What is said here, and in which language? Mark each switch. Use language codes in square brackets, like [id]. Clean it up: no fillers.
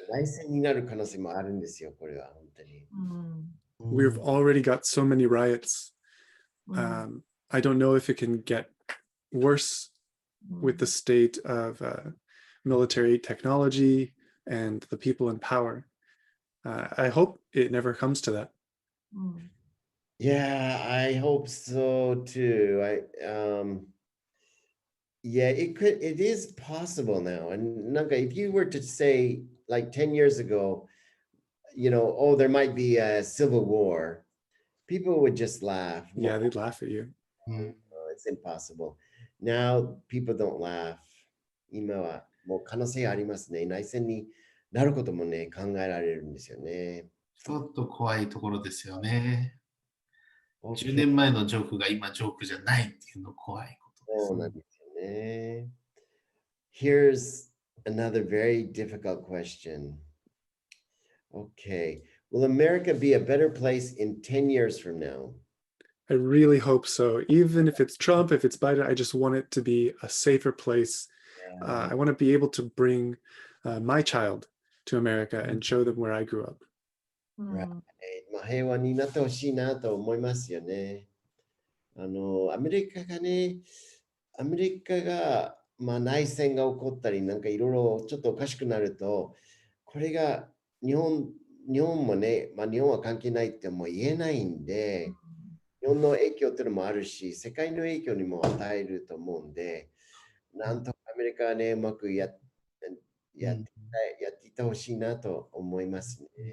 [ja] 内戦になる可能性もあるんですよ、これは本当に。 [en] we've already got so many riots. I don't know if it can get worse with the state of military technology and the people in power. I hope it never comes to that. Yeah, I hope so too. Yeah, it is possible now. And Nanka, if you were to say like 10 years ago, oh, there might be a civil war, people would just laugh. Yeah, they'd laugh at you. It's impossible. Now people don't laugh. [ja] 今はもう可能性ありますね。内戦になることもね、考えられるんですよね。ちょっと怖いところですよね。10年前のジョークが今ジョークじゃないっていうの怖いことです。そうなんですよね。 [en] Here's another very difficult question. Okay. Will America be a better place in 10 years from now? I really hope so. Even if it's Trump, if it's Biden, I just want it to be a safer place. I want to be able to bring my child to America and show them where I grew up. Right. [ja] 平和になってほしいなと思いますよね。アメリカが、内戦が起こったり、なんかいろいろちょっとおかしくなると、これが日本もね、日本は関係ないっても言えないんで、日本の影響っていうのもあるし、世界の影響にも与えると思うんで、なんとかアメリカはね、うまくやっていってほしいなと思いますね。